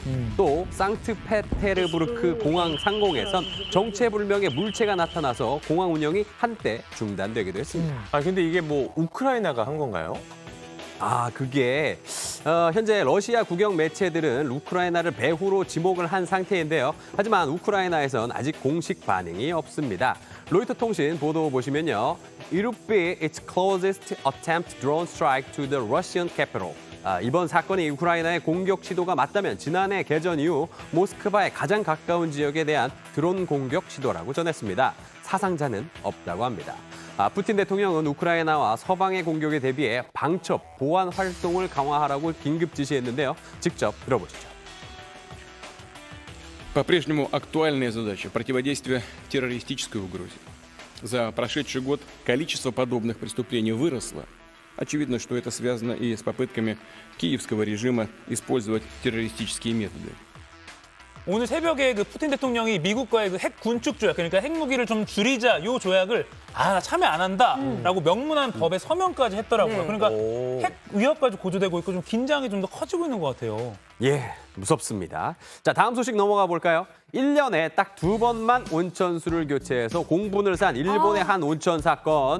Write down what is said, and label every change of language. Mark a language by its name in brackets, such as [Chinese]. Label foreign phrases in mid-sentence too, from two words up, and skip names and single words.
[Korean] 또 상트페테르부르크 공항 상공에선 정체불명의 물체가 나타나서 공항 운영이 한때 중단되기도 했습니다. 아, 근데 이게 뭐 우크라이나가 한 건가요? 그게 현재 러시아 국영 매체들은 우크라이나를 배후로 지목을 한 상태인데요. 하지만 우크라이나에선 아직 공식 반응이 없습니다. 로이터 통신 보도 보시면요. [English] It would be its closest attempt drone strike to the Russian capital. [Korean] 이번 사건이 우크라이나의 공격 시도가 맞다면 지난해 개전 이후 모스크바에 가장 가까운 지역에 대한 드론 공격 시도라고 전했습니다. 사상자는 없다고 합니다. 푸틴 대통령은 우크라이나와 서방의 공격에 대비해 방첩, 보안 활동을 강화하라고 긴급 지시했는데요. 직접 들어보시죠. [Russian] По-прежнему актуальная задача противодействия террористической угрозе. За прошедший год количество подобных преступлений выросло. Очевидно, что это связано и с попытками киевского режима использовать террористические методы. [Korean] 오늘 새벽에 그 푸틴 대통령이 미국과의 그 핵 군축 조약, 그러니까 핵무기를 좀 줄이자 요 조약을 참여 안 한다라고 명문한 법에 서명까지 했더라고요. 네. 그러니까 핵 위협까지 고조되고 있고 좀 긴장이 좀 더 커지고 있는 것 같아요. 예, 무섭습니다. 자, 다음 소식 넘어가 볼까요? 1년에 딱 2번만 온천수를 교체해서 공분을 산 일본의 한 온천 사건.